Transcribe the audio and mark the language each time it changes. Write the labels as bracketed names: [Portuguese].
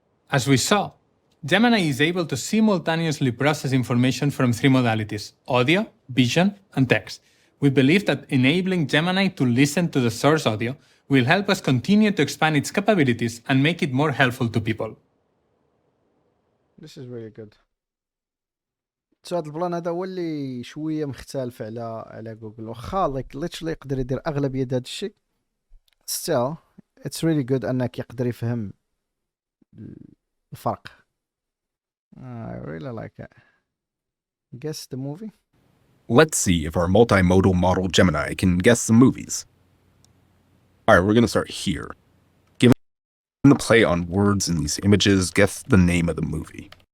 [English] As we saw, Gemini is able to simultaneously process information from three modalities: audio, vision, and text. We believe that enabling Gemini to listen to the source audio will help us continue to expand its capabilities and make it more helpful to people. This is really good. So [Arabic] هذا البلان هذا هو اللي شوية مختلف على جوجل، واخا [English] like literally [Arabic] يقدر يدير أغلبية هذا الشيء. [English] Still, it's really good [Arabic] أنك يقدر يفهم الفرق. [English] I really like it. Guess the movie? Let's see if our multimodal model Gemini can guess the movies. Alright, we're going to start here. Given the play on words in these images, guess the name of the movie.